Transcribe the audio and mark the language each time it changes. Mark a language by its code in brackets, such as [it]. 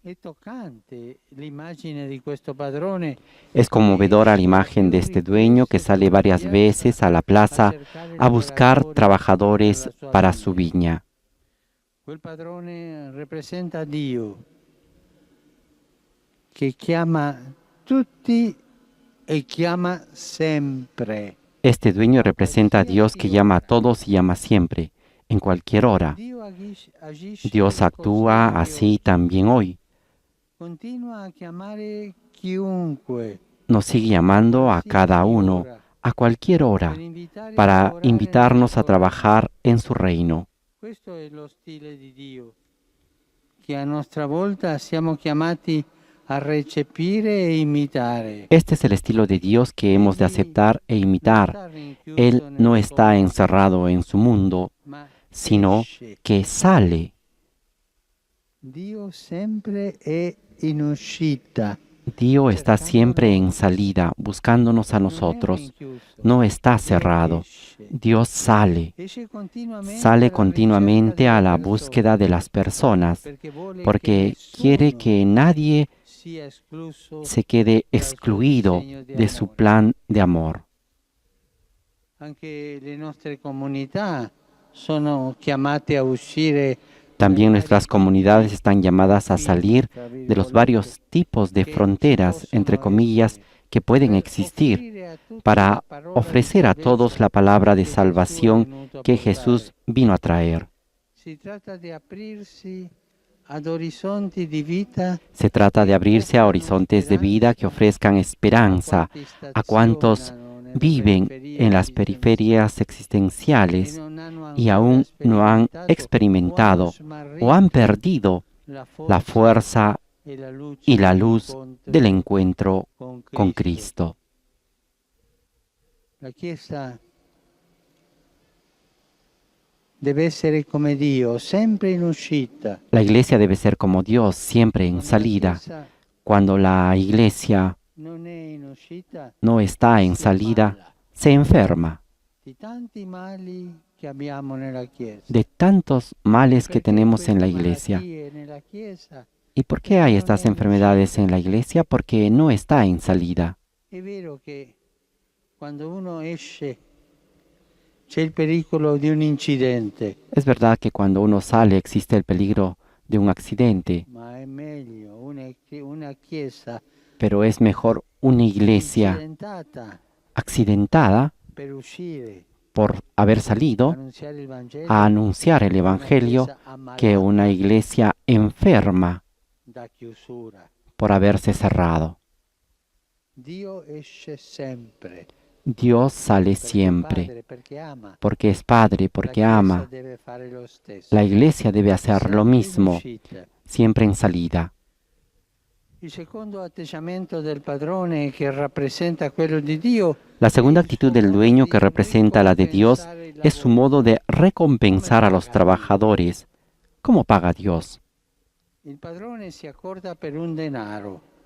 [it] Es tocante l'immagine di questo padrone. [es] Es conmovedora la imagen de este dueño que sale varias veces a la plaza a buscar trabajadores para su viña. [it] Quel padrone rappresenta Dio, che chiama tutti e chiama sempre. [es] Este dueño representa a Dios que llama a todos y llama siempre, en cualquier hora. Dios actúa así también hoy. [it] Continua a chiamare chiunque [es] Nos sigue llamando a cada uno, a cualquier hora, para invitarnos a trabajar en su reino. [it] Questo è lo stile di Dio, che a nostra volta siamo chiamati a recepire e imitare. [es] Este es el estilo de Dios que hemos de aceptar e imitar. Él no está encerrado en su mundo, [it] Ma [es] sino [it] esce. [es] que sale. [it] Dio sempre è in uscita. [es] Dios está siempre en salida, buscándonos a nosotros. No está cerrado. Dios sale continuamente a la búsqueda de las personas, porque quiere que nadie se quede excluido de su plan de amor. [it] Anche le nostre comunità sono chiamate a uscire. [es] También nuestras comunidades están llamadas a salir de los varios tipos de fronteras, entre comillas, que pueden existir, para ofrecer a todos la palabra de salvación que Jesús vino a traer. Se trata de abrirse [it] ad orizzonti di vita. [es] Se trata de abrirse a horizontes de vida que ofrezcan esperanza a cuantos viven en las periferias existenciales y aún no han experimentado o han perdido la fuerza y la luz del encuentro con Cristo. [it] La Chiesa deve essere come Dio, sempre in uscita. [es] La iglesia debe ser como Dios, siempre en salida. Cuando la iglesia [it] Non è in uscita [es] no está en salida, se enferma [it] di tanti mali che abbiamo nella Chiesa. [es] de tantos males que [it] Perché [es] tenemos en la [it] queste [es] iglesia. [it] malattie nella Chiesa, [es] ¿Y por qué hay estas enfermedades en la iglesia? Porque no está en salida. [it] è vero che quando uno esce c'è il pericolo di un incidente, [es] Es verdad que cuando uno sale existe el peligro de un accidente, [it] ma è meglio una Chiesa [es] pero es mejor una iglesia [it] incidentata [es] accidentada [it] per uscire [es] por haber salido [it] annunziare il Vangelo [es] a anunciar el [it] che una [es] Evangelio [it] Chiesa ammalata [es] que una iglesia enferma [it] da chiusura. [es] por haberse cerrado. [it] Dio esce sempre. [es] Dios sale [it] Perché è [es] siempre, [it] Padre, perché ama. [es] porque es Padre, porque [it] La Chiesa [es] ama. [it] deve fare lo stesso. [es] La iglesia debe hacer [it] Sempre in [es] mismo, [it] uscita. [es] siempre en salida. [it] Il secondo atteggiamento del padrone che rappresenta quello di Dio [es] La segunda actitud del dueño, que representa la de Dios, es su modo de recompensar a los trabajadores. ¿Cómo paga Dios? [it] il padrone si accorda per un denaro.